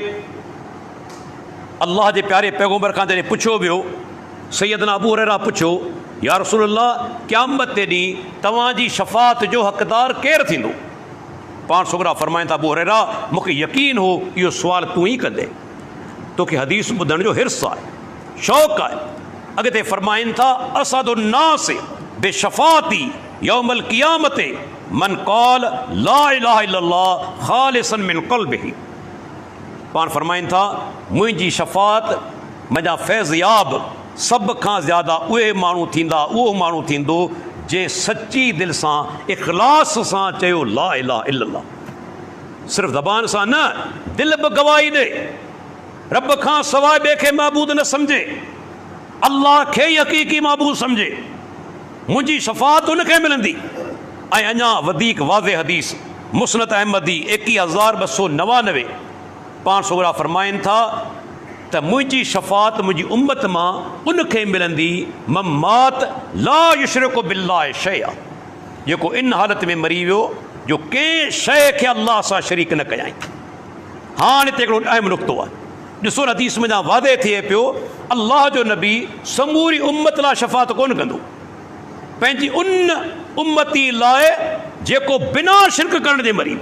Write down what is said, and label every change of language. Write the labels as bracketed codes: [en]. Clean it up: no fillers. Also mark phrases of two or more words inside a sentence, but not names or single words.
[sd] अल्लाह जे प्यारे पैगम्बर खां जॾहिं पुछियो वियो, सैयदना अबू हुरैरा पुछियो, [ar] يا رسول الله, [sd] क़यामत ते ॾींहुं तव्हांजी शफ़ाअत जो हक़दार केरु थींदो? पाण सगोरा फरमाइनि था, अबू हुरैरा मूंखे यकीन हो इहो सुवालु तूं ई कंदे, तोखे हदीस ॿुधण जो हिर्स आहे, शौक़ु आहे। अॻिते फरमाइनि था, [ar] أسعد الناس بشفاعتي يوم القيامة من قال لا إله إلا الله خالصا من قلبه. [sd] पाण फरमाइनि था, मुंहिंजी शफ़ाअत मुंहिंजा फैज़याब सभ खां ज़्यादा उहे माण्हू थींदा, उहो माण्हू थींदो जंहिं सची दिलि सां इख़लास सां चयो [ar] لا إله إلا الله. [sd] सिर्फ़ु ज़बान सां न, दिलि बि गवाही ॾे, रब खां सवाइ ॿिए खे महबूद न सम्झे, अल्लाह खे ई हक़ीक़ी महबूद सम्झे, मुंहिंजी शफ़ाअत उनखे मिलंदी। ऐं अञा वधीक वाज़े हदीस मुस्नद अहमदी 21299 पाण सगोरा फरमाइनि था त मुंहिंजी शफ़ाअत मुंहिंजी उम्मत मां उनखे मिलंदी [ar] من مات لا يشرك بالله شيئا, [sd] जेको इन हालत में मरी वियो जो कंहिं शइ खे अल्लाह सां शरीक न कयाई। हाणे हिते हिकिड़ो अहम नुक़्तो आहे, ॾिसो हदीस में वादे थिए पियो, अल्लाह जो नबी समूरी उम्मत लाइ शफ़ाअत कोन कंदो, पंहिंजी उन उम्मती लाइ जेको बिना शिरक करण जे मरी।